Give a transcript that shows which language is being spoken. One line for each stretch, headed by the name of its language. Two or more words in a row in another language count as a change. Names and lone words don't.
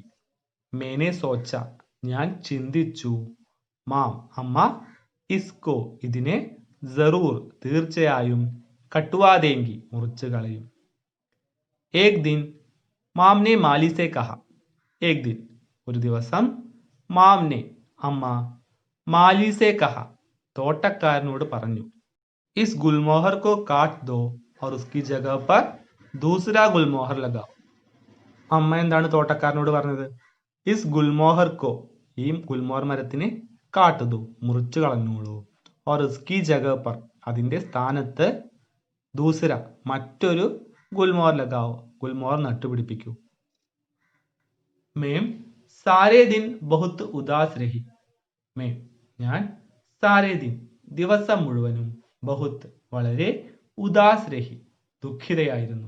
Hindi: मैंने सोचा,
Malayalam: ഞാൻ ചിന്തിച്ചു, മാം, അമ്മ, ഇസ്കോ, ഇതിനെ, ജറൂർ, തീർച്ചയായും,
Hindi: कटवा देंगी,
Malayalam: മുറിച്ചു കളയും.
Hindi: एक दिन माँने मालीसे कहा. एक दिन,
Malayalam: ഒരു ദിവസം, മാംനെ, അമ്മ,
Hindi: मालीसे कहा,
Malayalam: തോട്ടക്കാരനോട് പറഞ്ഞു.
Hindi: इस गुलमोहर को काट दो और उसकी जगह पर दूसरा गुलमोहर लगाओ.
Malayalam: അമ്മ എന്താണ് തോട്ടക്കാരനോട് പറഞ്ഞത്?
Hindi: इस गुलमोहर को,
Malayalam: ഈ ഗുൽമോഹർ മരത്തിനെ, കാട്ടുതു, മുറിച്ചു കളഞ്ഞോളൂ,
Hindi: और उसकी जगह पर,
Malayalam: അതിന്റെ സ്ഥാനത്ത്, ദൂസര, മറ്റൊരു,
Hindi: गुलमोहर लगाओ,
Malayalam: ഗുൽമോഹർ നട്ടുപിടിപ്പിക്കൂ.
Hindi: मैं सारे दिन बहुत उदास रही.
Malayalam: മേം, ഞാൻ,
Hindi: सारे दिन,
Malayalam: ദിവസം മുഴുവനും, ബഹുത്ത്, വളരെ,
Hindi: उदास रही,
Malayalam: ദുഃഖിതയായിരുന്നു.